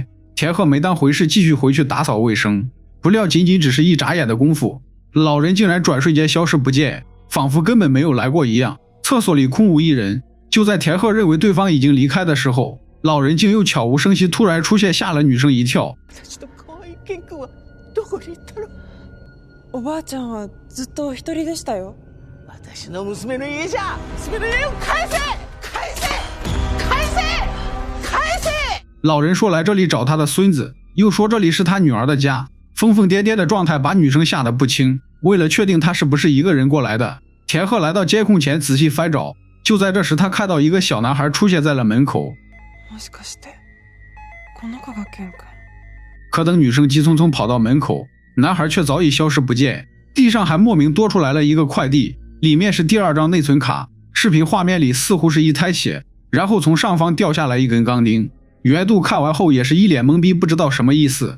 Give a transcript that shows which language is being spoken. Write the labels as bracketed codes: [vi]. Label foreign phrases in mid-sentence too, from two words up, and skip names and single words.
[zh] 田鹤没当回事，继续回去打扫卫生。不料仅仅只是一眨眼的功夫，老人竟然转瞬间消失不见，仿佛根本没有来过一样。厕所里空无一人。就在田鹤认为对方已经离开的时候，老人竟又悄无声息突然出现，吓了女生一跳。 [ja] おばあちゃんはずっと一人でしたよ。私の娘の家じゃ、娘の家を返せ！返せ！返せ！返せ！ [zh] 老人说来这里找他的孙子，又说这里是他女儿的家，疯疯癫癫的状态把女生吓得不轻。为了确定他是不是一个人过来的，田鹤来到监控前仔细翻找。就在这时，他看到一个小男孩出现在了门口。 [ja] もしかしてこの子がケン君？ [zh] 可等女生急匆匆跑到门口，男孩却早已消失不见。地上还莫名多出来了一个快递，里面是第2张内存卡。视频画面里似乎是一滩血，然后从上方掉下来一根钢钉。袁度看完后也是一脸懵逼，不知道什么意思。